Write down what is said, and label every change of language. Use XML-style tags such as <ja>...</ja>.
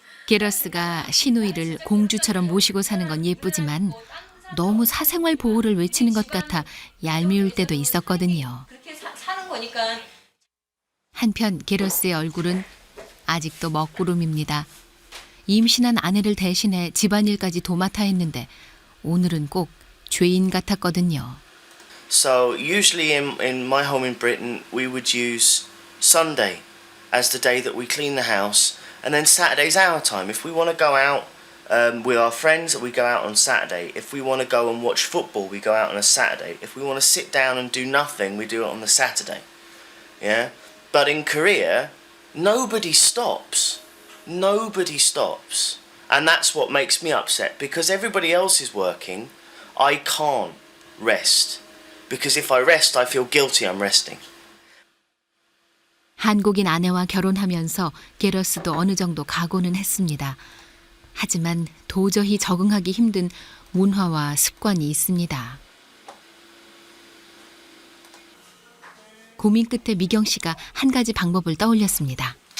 <ko>게러스가 시누이를 공주처럼 모시고 사는 건 예쁘지만 너무 사생활 보호를 외치는 것 같아 얄미울 때도 있었거든요. 그렇게 사는 거니까. 한편 게러스의 얼굴은 아직도 먹구름입니다. 임신한 아내를 대신해 집안일까지 도맡아 했는데 오늘은 꼭 죄인 같았거든요.</ko> <en>So usually in my home in Britain, we would use Sunday as the day that we clean the house, and then Saturday's our time. If we want to go out with our friends, we go out on Saturday. If we want to go and watch football, we go out on a Saturday. If we want to sit down and do nothing, we do it on the Saturday. Yeah? But in Korea, nobody stops. Nobody stops. And that's what makes me upset, because everybody else is working. I can't rest. Because if I rest, I feel guilty I'm resting.</en> <ko>한국인 아내와 결혼하면서 게러스도 어느 정도 각오는 했습니다. 하지만 도저히 적응하기 힘든 문화와 습관이 있습니다. 고민 끝에 미경 씨가 한 가지 방법을 떠올렸습니다.</ko>